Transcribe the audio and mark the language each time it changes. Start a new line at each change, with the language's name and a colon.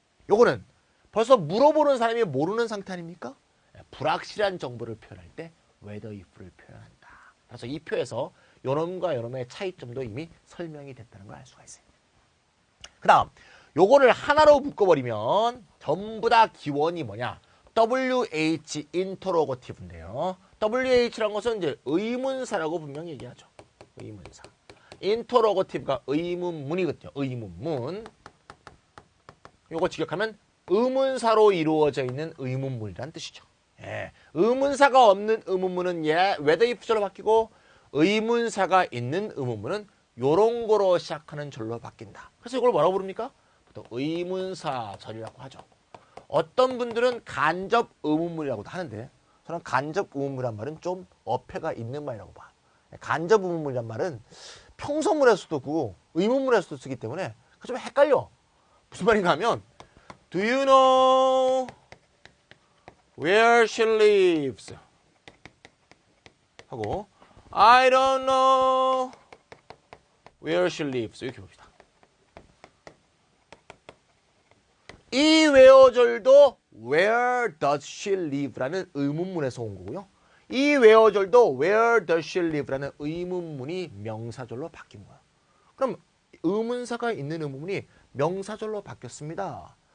Korean: 요거는 벌써 물어보는 사람이 모르는 상태 아닙니까? 불확실한 정보를 표현할 때 whether if를 표현한다. 그래서 이 표에서 요놈과 요놈의 차이점도 이미 설명이 됐다는 걸 알 수가 있어요. 그 다음 요거를 하나로 묶어버리면 전부 다 기원이 뭐냐? WH interrogative인데요. WH라는 것은 이제 의문사라고 분명히 얘기하죠. 의문사. interrogative가 의문문이거든요. 의문문. 요거 직역하면 의문사로 이루어져 있는 의문문이란 뜻이죠. 예. 의문사가 없는 의문문은 whether if 절로 바뀌고 의문사가 있는 의문문은 요런 거로 시작하는 절로 바뀐다. 그래서 이걸 뭐라고 부릅니까? 보통 의문사절이라고 하죠. 어떤 분들은 간접 의문문이라고도 하는데 저는 간접 의문문이란 말은 좀 어폐가 있는 말이라고 봐. 간접 의문문이란 말은 평서문에서도 쓰고 의문문에서도 쓰기 때문에 좀 헷갈려. 무슨 말인가 하면
English: Do you know where she lives?
Korean: 하고
English: I don't know where she lives.
Korean: 이렇게 봅시다. 이 where절도 where does she live라는 의문문에서 온 거고요. 이 where절도 where does she live라는 의문문이 명사절로 바뀐 거야. 그럼 의문사가 있는 의문문이 명사절로 바뀌었습니다.